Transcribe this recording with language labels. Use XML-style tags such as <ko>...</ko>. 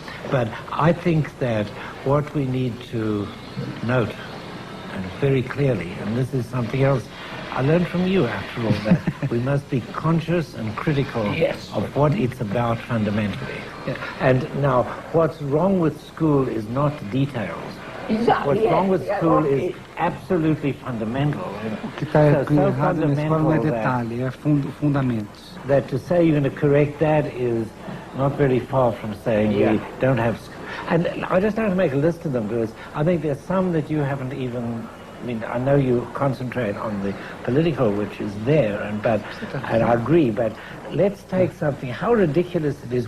<en>But I think that what we need to note, and very clearly, and this is something else I learned from you after all, that we must be conscious and critical of what it's about fundamentally. Yeah. And now, what's wrong with school is not details. Exactly. What's wrong with school is absolutely fundamental.</en> <pt>O que está errado na escola não é detalhe, é fundamentos.</pt> <en>That to say you're going to correct that is not very far from saying we don't have school. And I just don't make a list of them because I think there's some that you haven't even. I mean, I know you concentrate on the political, which is there, and I agree, but let's take something, how ridiculous it is.</en>